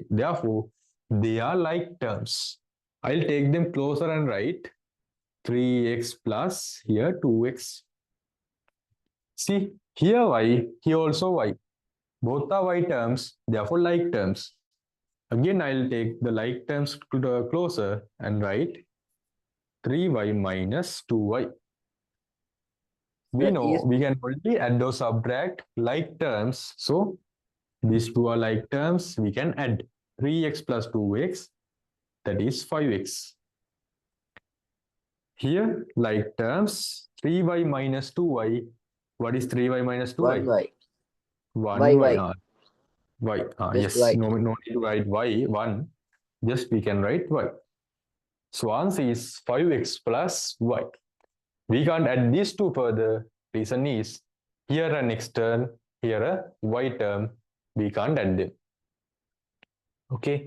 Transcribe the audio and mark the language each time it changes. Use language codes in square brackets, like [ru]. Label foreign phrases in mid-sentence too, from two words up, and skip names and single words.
[en] Therefore, they are like terms. I'll take them closer and write 3x plus here 2x. See, Here y, here also y. Both are y terms, therefore like terms. Again, I'll take the like terms closer and write 3y minus 2y. We Sir, know is we can only add or subtract like terms. So these two are like terms. We can add 3x plus 2x, that is 5x. Here, like terms, 3y minus 2y. What is 3y minus 2y? 1y. 1y. Y. Y. Just Yes, y. no need to write y, 1. Just we can write y. So answer is 5x plus y. We can't add these two further. Reason is here an x term, here a y term. We can't add them. Okay.